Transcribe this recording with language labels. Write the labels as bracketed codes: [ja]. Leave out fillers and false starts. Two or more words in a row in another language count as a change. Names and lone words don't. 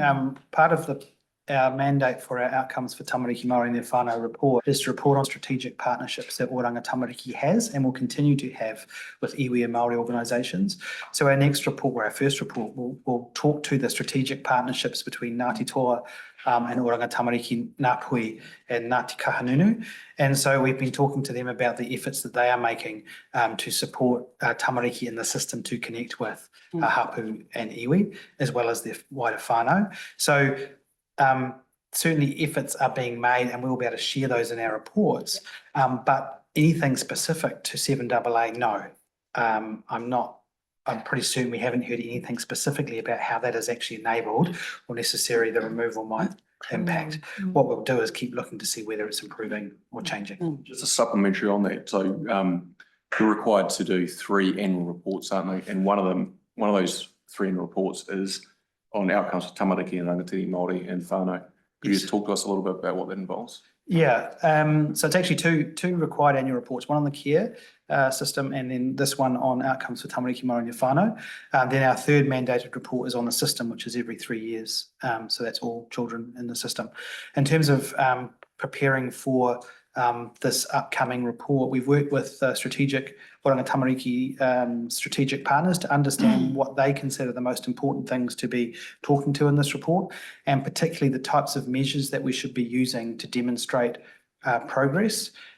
[en] Part of our mandate for our outcomes for [mi] tamariki Māori [en] and their whānau report is to report on strategic partnerships that Oranga Tamariki has and will continue to have with iwi and Māori organisations. So our next report, or our first report, will talk to the strategic partnerships between Ngāti Toa and Oranga Tamariki, Ngāpui and Ngāti Kahanunu. And so we've been talking to them about the efforts that they are making to support tamariki in the system to connect with hapu and iwi, as well as their wider whānau. So certainly efforts are being made and we'll be able to share those in our reports. But anything specific to 7AA, no. I'm pretty certain we haven't heard anything specifically about how that is actually enabled or necessarily the removal might impact. What we'll do is keep looking to see whether it's improving or changing. Just a supplementary on that. So we're required to do 3 annual reports, aren't we? And one of those 3 annual reports is on outcomes for tamariki and [mi] rangatiri Māori [en] and whānau. Could you just talk to us a little bit about what that involves? Yeah, so it's actually two required annual reports, one on the care system and then this one on outcomes for [mi] tamariki Māori [en] and whānau. Then our third mandated report is on the system, which is every 3 years. So that's all children in the system. In terms of preparing for this upcoming report, we've worked with strategic Oranga Tamariki strategic partners to understand what they consider the most important things to be talking to in this report, and particularly the types of measures that we should be using to demonstrate progress.